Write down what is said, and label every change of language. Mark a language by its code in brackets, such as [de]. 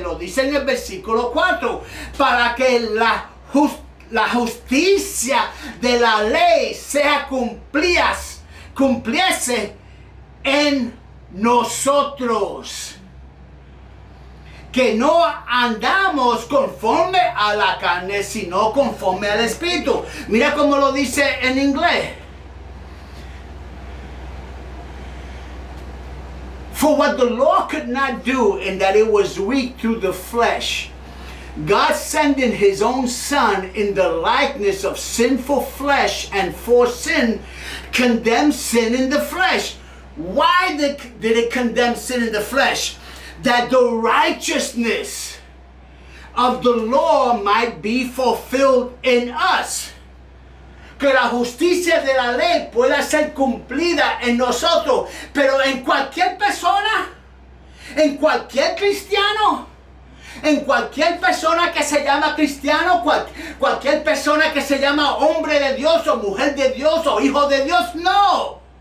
[es] Lo dice en el versículo 4. Para que la justicia de la ley cumpliese en nosotros, que no andamos conforme a la carne, sino conforme al Espíritu. Mira cómo lo dice en inglés. [en] For what the law could not do, in that it was weak through the flesh, God sending his own Son in the likeness of sinful flesh, and for sin, condemned sin in the flesh. Why did it condemn sin in the flesh? That the righteousness of the law might be fulfilled in us. [es] Que la justicia de la ley pueda ser cumplida en nosotros, pero en cualquier persona, en cualquier cristiano, en cualquier persona que se llama cristiano, cualquier persona que se llama hombre de Dios o mujer de Dios o hijo de Dios, no.